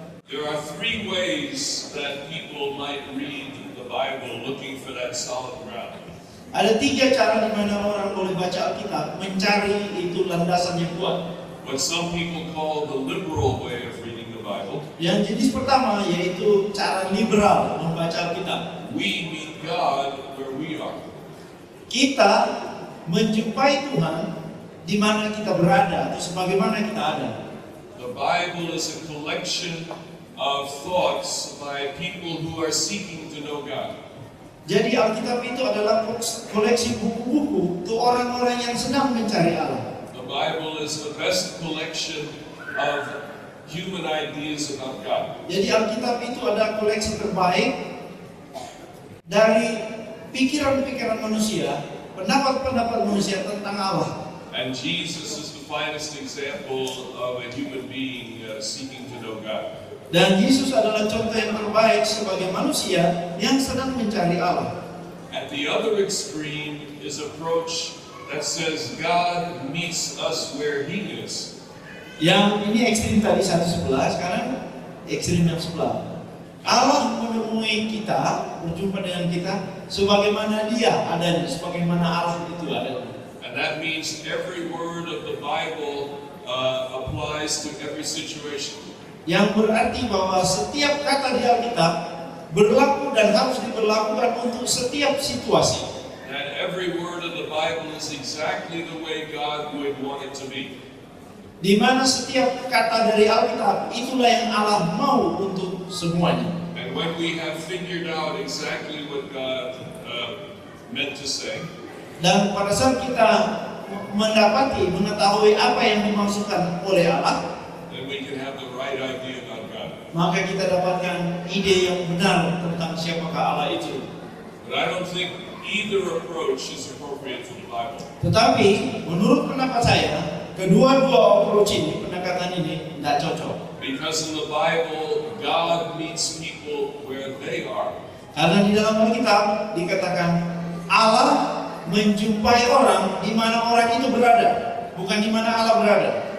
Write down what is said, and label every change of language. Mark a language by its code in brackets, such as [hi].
[en] There are 3 ways that people might read the Bible looking for that solid ground. [id] Ada 3 cara di mana orang boleh baca Alkitab, mencari itu landasan yang kuat. [en] What some people call the liberal way of reading the Bible. [id] Yang jenis pertama yaitu cara liberal membaca Alkitab. [en] We meet God where we are. [id] Kita menjumpai Tuhan di mana kita berada atau sebagaimana kita ada. [en] The Bible is a collection of thoughts by people who are seeking to know God. [id] Jadi Alkitab itu adalah koleksi buku-buku untuk orang-orang yang sedang mencari Allah. [en] The Bible is the best collection of human ideas about God. [id] Jadi Alkitab itu adalah koleksi terbaik dari pikiran-pikiran manusia, pendapat-pendapat manusia tentang Allah. [en] And Jesus is the finest example of a human being seeking to know God. [id] Dan Yesus adalah contoh yang terbaik sebagai manusia yang sedang mencari Allah. [en] At the other extreme is approach that says God meets us where He is. [id] Yang ini ekstrim tadi satu sebelah, sekarang ekstrim yang sebelah. Allah menemui kita, berjumpa dengan kita, sebagaimana Dia adanya, sebagaimana Allah itu adanya. [en] And that means every word of the Bible applies to every situation. [id] Yang berarti bahwa setiap kata di Alkitab berlaku dan harus diberlakukan untuk setiap situasi. [en] And every word of the Bible is exactly the way God would want it to be. [id] Di mana setiap kata dari Alkitab itulah yang Allah mau untuk semuanya. [en] And when we have figured out exactly what God meant to say, [id] dan pada saat kita mengetahui apa yang dimaksudkan oleh Allah, [en] then we can have the right idea about God. [id] maka kita dapatkan ide yang benar tentang siapakah Allah itu. [en] But I don't think either approach is appropriate for the Bible. [id] Tetapi menurut pendapat saya, kedua-dua approach ini, pendekatan ini tidak cocok. [en] Because in the Bible, God meets people where they are. [id] Karena di dalam Alkitab dikatakan Allah menjumpai orang di mana orang itu berada, bukan di mana Allah berada.